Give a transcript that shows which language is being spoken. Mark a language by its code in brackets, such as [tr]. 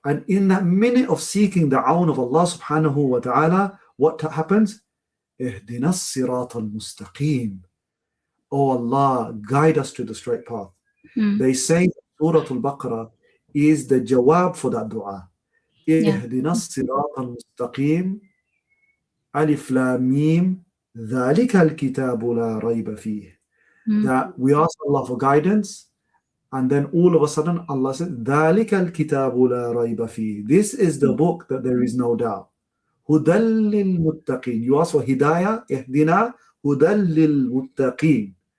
[en] And in that minute of seeking the awn of Allah subhanahu wa ta'ala, what happens? [ar] اهْدِنَا الصِّرَاطَ الْمُسْتَقِيمِ. [en] Oh Allah, guide us to the straight path. They say Surah Al-Baqarah is the jawab for that dua. [ar] اهْدِنَا الصِّرَاطَ الْمُسْتَقِيمِ ألف لام ميم ذَلِكَ الْكِتَابُ لَا رَيْبَ فِيهِ. [en] That we ask Allah for guidance, and then all of a sudden Allah says, [ar] ذَلِكَ الْكِتَابُ لَا رَيْبَ فِيهِ. [en] This is the book that there is no doubt. [ar] هُدًى لِلْمُتَّقِينَ. [en] You ask for hidayah, [ar] اهْدِنَا هُدًى لِلْمُتَّقِينَ.